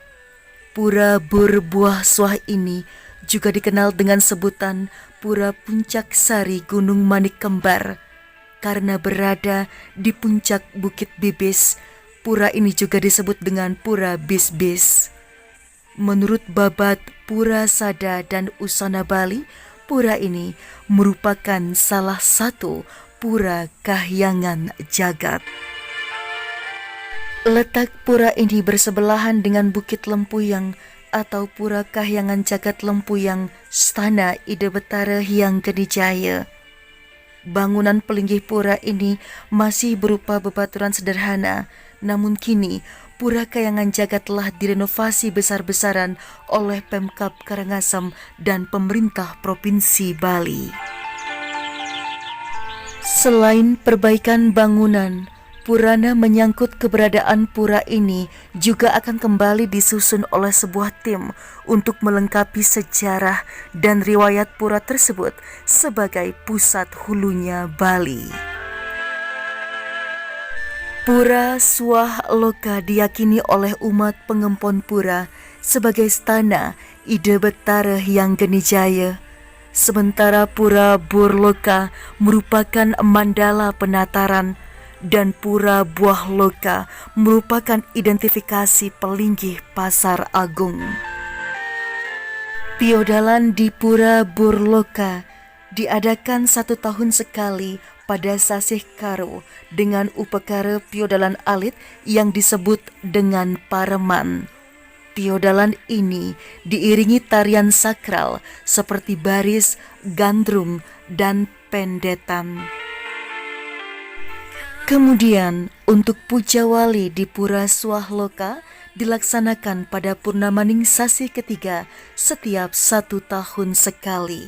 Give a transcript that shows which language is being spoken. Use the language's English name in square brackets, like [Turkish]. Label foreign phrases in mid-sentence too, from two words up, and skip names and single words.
[Indonesian] Pura Bur Buah Suah ini juga dikenal dengan sebutan Pura Puncak Sari Gunung Manik Kembar. Karena berada di puncak Bukit Bibis, pura ini juga disebut dengan Pura Bis-Bis. Menurut babat Pura Sada dan Usana Bali, pura ini merupakan salah satu pura kahyangan jagat. Letak pura ini bersebelahan dengan Bukit Lempuyang atau Pura Kahyangan Jagat Lempuyang, Stana Ide Betara Hyang Gedijaya. Bangunan pelinggih pura ini masih berupa bebaturan sederhana, namun kini Pura Kahyangan Jagat telah direnovasi besar-besaran oleh Pemkab Karangasem dan pemerintah Provinsi Bali. Selain perbaikan bangunan, Purana menyangkut keberadaan pura ini juga akan kembali disusun oleh sebuah tim untuk melengkapi sejarah dan riwayat pura tersebut sebagai pusat hulunya Bali. Pura Suah Loka diyakini oleh umat pengempon pura sebagai stana Ide Betara Hyang Gedijaya. Sementara Pura Bur Loka merupakan mandala penataran dan Pura Buah Loka merupakan identifikasi pelinggih Pasar Agung. Piodalan di Pura Bur Loka diadakan 1 tahun sekali pada Sasih Karo dengan upekara piodalan alit yang disebut dengan Pareman. Piodalan ini diiringi tarian sakral seperti baris, gandrung, dan pendetan. Kemudian untuk puja wali di Pura Suah Loka dilaksanakan pada Purnamaning Sasi ketiga setiap 1 tahun sekali.